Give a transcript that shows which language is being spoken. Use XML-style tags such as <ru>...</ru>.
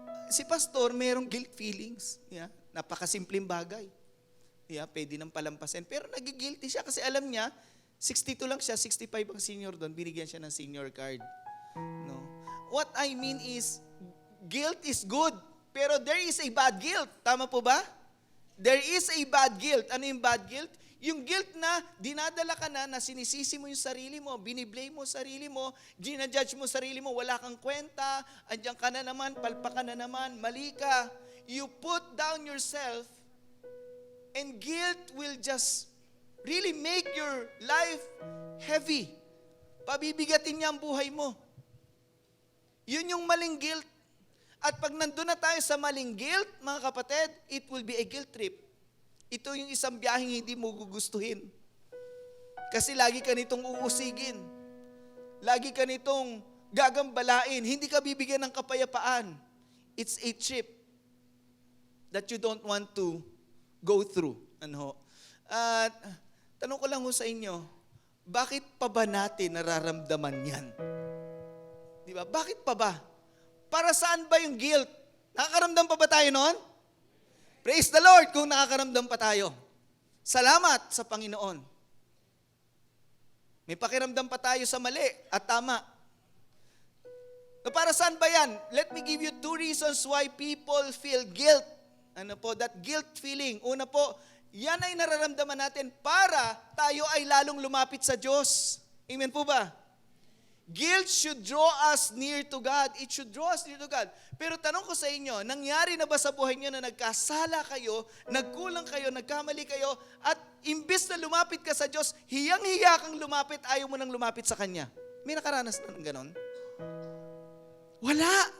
<tl>Si pastor, mayroong guilt feelings. Yeah? Napakasimpleng bagay. Yeah, pwede nang palampasin. Pero nagigilty siya kasi alam niya, 62 lang siya, 65 ang senior doon, binigyan siya ng senior card. No?</tl> <en>What I mean is, guilt is good, pero there is a bad guilt.</en> <tl>Tama po ba?</tl> <en>There is a bad guilt.</en> <tl>Ano yung bad guilt? Yung guilt na dinadala ka na sinisisi mo yung sarili mo, biniblame mo sarili mo, ginajudge mo sarili mo, wala kang kwenta, andyan ka na naman, palpa ka na naman, mali ka.</tl> <en>You put down yourself, and guilt will just really make your life heavy.</en> <tl>Pabibigatin niya ang buhay mo. Yun yung maling guilt. At pag nandun na tayo sa maling guilt, mga kapatid,</tl> <en>it will be a guilt trip.</en> <tl>Ito yung isang biyaheng hindi mo gugustuhin. Kasi lagi ka nitong uusigin. Lagi ka nitong gagambalain. Hindi ka bibigyan ng kapayapaan.</tl> <en>It's a trip that you don't want to go through.</en> <tl>At tanong ko lang ho sa inyo, bakit pa ba natin nararamdaman yan? Di ba? Bakit pa ba? Para saan ba yung guilt? Nakakaramdam pa ba tayo noon?</tl> <en>Praise the Lord</en> <tl>kung nakakaramdam pa tayo. Salamat sa Panginoon. May pakiramdam pa tayo sa mali at tama. Para saan ba yan?</tl> <en>Let me give you 2 reasons why people feel guilt. That guilt feeling.</en> <tl>Una po, yan ay nararamdaman natin para tayo ay lalong lumapit sa Diyos. Amen po ba?</tl> <en>Guilt should draw us near to God. It should draw us near to God.</en> <tl>Pero tanong ko sa inyo, nangyari na ba sa buhay niyo na nagkasala kayo, nagkulang kayo, nagkamali kayo, at imbis na lumapit ka sa Diyos, hiyang-hiya kang lumapit, ayaw mo nang lumapit sa Kanya? May nakaranas na ng ganon? Wala.</tl>